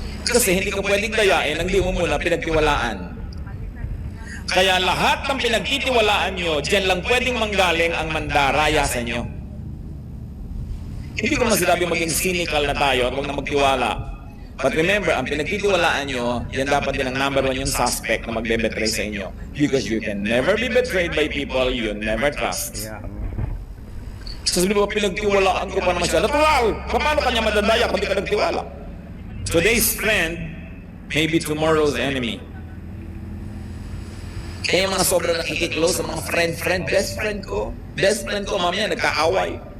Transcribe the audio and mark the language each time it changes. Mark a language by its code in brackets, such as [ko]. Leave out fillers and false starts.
[tl] Kasi hindi ka pwedeng dayain ang di mo muna pinagtiwalaan. Kaya lahat ng pinagtitiwalaan nyo, dyan lang pwedeng manggaling ang mandaraya sa inyo. Hindi ko masinabi maging cynical na tayo at huwag na magtiwala. [en] But remember, [tl] ang pinagtitiwalaan nyo, yan dapat din ang number one yung suspect na magbe-betray sa inyo. [en] Because you can never be betrayed by people you never trust. [tl] So sabi mo, pinagtiwalaan ko pa naman siya. Natural! Paano kanya madadaya kung di ka nagtiwala? [en] Today's friend may be tomorrow's enemy. [tl] Kaya yung mga sobrang nakikiklose sa mga friend, best friend ko, mamaya nagkaaway.